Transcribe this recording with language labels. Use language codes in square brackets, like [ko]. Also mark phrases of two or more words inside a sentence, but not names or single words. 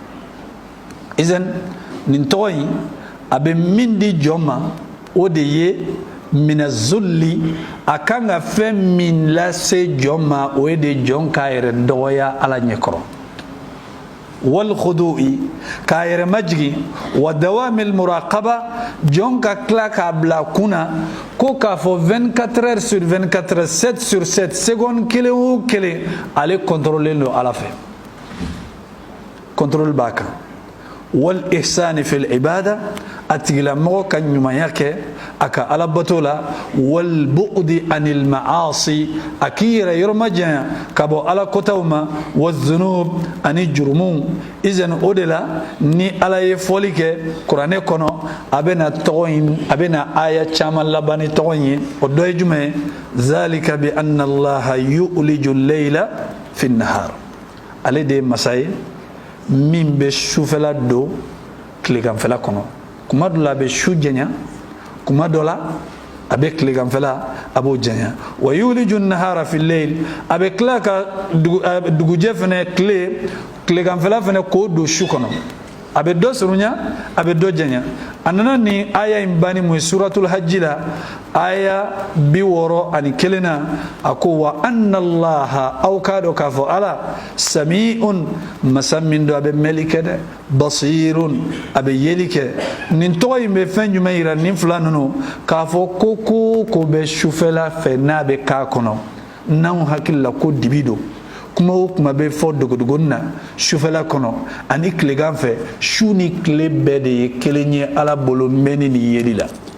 [bm] izan nin tɔgɔ in a bɛ min di jɔn ma o de ye [ar] من الذل [bm] a kan ka fɛn min lase jɔn ma o ye de jɔn k'a yɛrɛ dɔgɔya ala ɲɛkɔrɔ [ar] والخضوع [bm] k'a yɛrɛ majigi [ar] ودوام المراقبة [bm] jɔn ka tila k'a bila kunna ko k'a fɔ [fr] 24 heures sur 24 heures 7 sur 7 [bm] seconde kelen o kelen ale contrôler don ala fɛ contrôle b'a kan [ar] والإحسان في العبادة [bm] atigila mɔgɔ ka ɲumanya kɛ a ka alabato la [ar] والبعد عن المعاصي [bm] a k'i yɛrɛ yɔrɔma janya ka bɔ ala kotaw ma [ar] والذنوب [bm] ani jurumu izan o de la ni ala ye fɔli kɛ kuranɛ kɔnɔ a bɛna tɔgɔ in a bɛna aya caman laban ni tɔgɔ in ye o dɔ ye jumɛn ye [ar] ذلك بأن الله يولج الليل في النهار [bm] ale de ye masa ye min bɛ sufɛla don tileganfɛla kɔnɔ kuma dɔ la a bɛ su janya kuma dɔ la a bɛ tileganfɛla a b'o janya [ar] ويولج النهار في الليل [bm] a bɛ tila ka dugujɛ fana tileganfɛla fana k'o don su kɔnɔ a bɛ dɔ surunya a bɛ dɔ janya a nana nin aya in bani mun ye suratul hajji la aya 61 na a ko [ar] وأن الله [bm] aw k'a dɔn k'a fɔ ala sami'un masa min don a bɛ mɛli kɛ dɛ basirun a bɛ yeli kɛ nin tɔgɔ in bɛ fɛn jumɛn yira nin fila ninnu k'a fɔ ko bɛ sufɛla fɛ n'a bɛ k'a kɔnɔ n'anw hakili la ko dibi don kuma o kuma bɛ fɔ dogodogoni na sufɛla kɔnɔ ani tilegan fɛ su ni tile bɛɛ de ye kelen ye ala bolo mɛnni ni yeli la